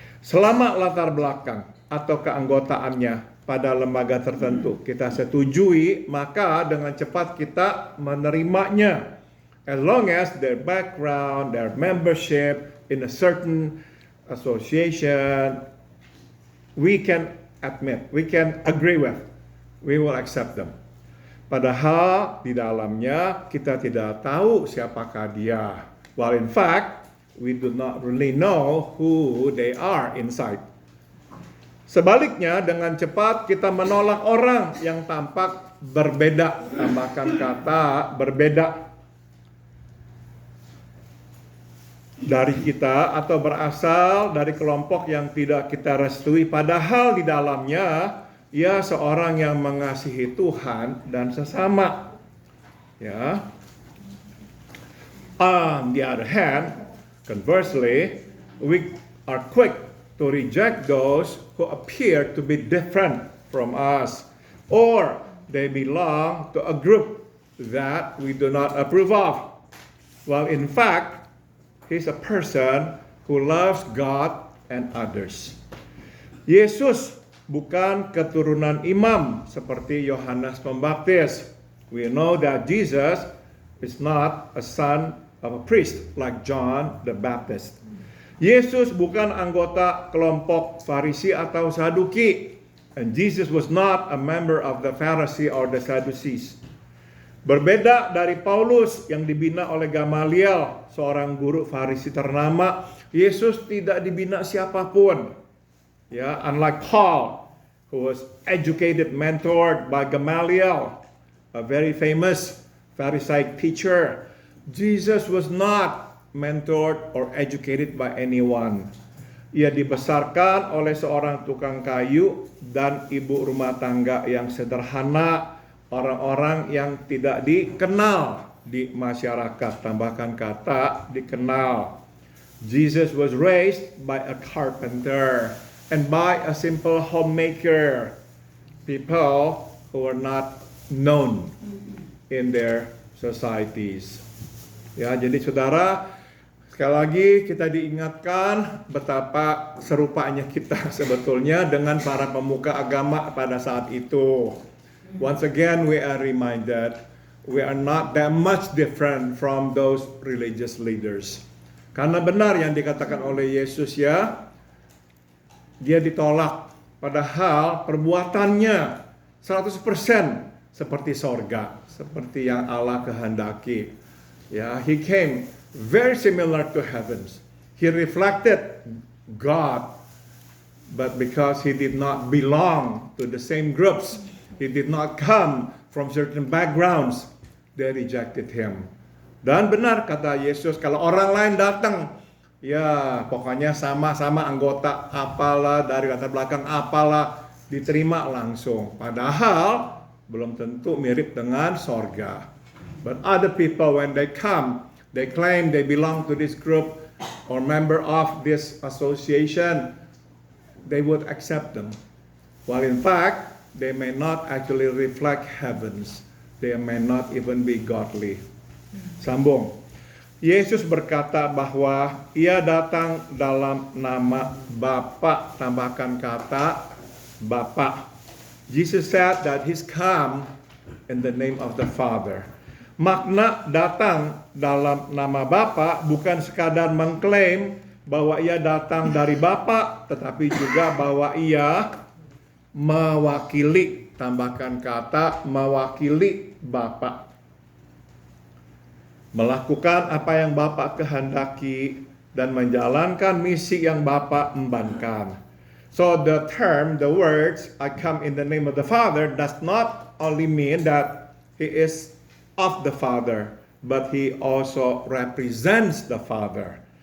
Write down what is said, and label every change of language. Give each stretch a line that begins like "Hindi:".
Indonesian: Selama latar belakang atau keanggotaannya pada lembaga tertentu kita setujui, maka dengan cepat kita menerimanya.
English: As long as their background, their membership in a certain association, we can admit, we can agree with, we will accept them.
Indonesian: Padahal di dalamnya kita tidak tahu siapakah dia.
English: Well, in fact, we do not really know who they are inside.
Indonesian: Sebaliknya, dengan cepat kita menolak orang yang tampak berbeda. Tambahkan kata berbeda dari kita atau berasal dari kelompok yang tidak kita restui. Padahal di dalamnya ia seorang yang mengasihi Tuhan dan sesama.
English: On the other hand, conversely, we are quick to reject those who appear to be different from us, or they belong to a group that we do not approve of. Well, in fact, he's a person who loves God and others.
Indonesian: Yesus bukan keturunan imam seperti Yohanes Pembaptis.
English: We know that Jesus is not a son of a priest like John the Baptist.
Indonesian: Yesus bukan anggota kelompok Farisi atau Saduki.
English: And Jesus was not a member of the Pharisee or the Sadducees.
Indonesian: Berbeda dari Paulus yang dibina oleh Gamaliel, seorang guru Farisi ternama, Yesus tidak dibina siapapun.
English: Ya, unlike Paul, who was educated, mentored by Gamaliel, a very famous Pharisaic teacher. Jesus was not mentored or educated by anyone.
Indonesian: Ia dibesarkan oleh seorang tukang kayu dan ibu rumah tangga yang sederhana, orang-orang yang tidak dikenal di masyarakat. Tambahkan kata dikenal.
English: Jesus was raised by a carpenter and by a simple homemaker, people who were not known in their societies.
Indonesian: Ya, jadi saudara, sekali lagi kita diingatkan betapa serupanya kita sebetulnya dengan para pemuka agama pada saat itu.
English: Once again we are reminded we are not that much different from those religious leaders.
Indonesian: Karena benar yang dikatakan oleh Yesus ya, dia ditolak padahal perbuatannya 100% seperti sorga, seperti yang Allah kehendaki.
English: Ya, he came very similar to heavens. He reflected God, but because he did not belong to the same groups, he did not come from certain backgrounds, they rejected him.
Indonesian: Dan benar kata Yesus, kalau orang lain datang, ya pokoknya sama-sama anggota apalah, dari latar belakang apalah, diterima langsung. Padahal belum tentu mirip dengan sorga.
English: But other people when they come, they claim they belong to this group or member of this association, they would accept them. While in fact, they may not actually reflect heavens. They may not even be godly.
Indonesian: Sambung. Yesus berkata bahwa ia datang dalam nama Bapa, tambahkan kata Bapa.
English: Jesus said that he's come in the name of the Father.
Indonesian: Makna datang dalam nama Bapa bukan sekadar mengklaim bahwa ia datang dari Bapa, tetapi juga bahwa ia mewakili, tambahkan kata mewakili Bapa. Melakukan apa yang Bapa kehendaki dan menjalankan misi yang Bapa embankan.
English: So the term, the words, I come in the name of the Father does not only mean that he is of the Father, but he also represents the Father.